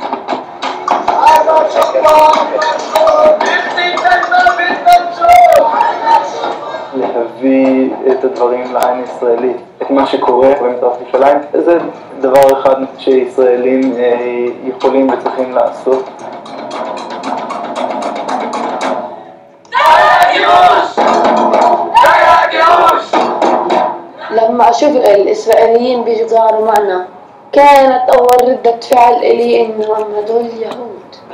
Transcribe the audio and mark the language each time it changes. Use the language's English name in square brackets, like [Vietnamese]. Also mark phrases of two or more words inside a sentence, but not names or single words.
[Hebrew] להביא את הדברים לעין הישראלית, את מה שקורה במזרח ירושלים, זה דבר אחד שישראלים יכולים וצריכים לעשות. [Arabic] لما أشوف الإسرائيليين بيجوا معنا كانت أول ردة فعل إلي إنهم هدول يهود.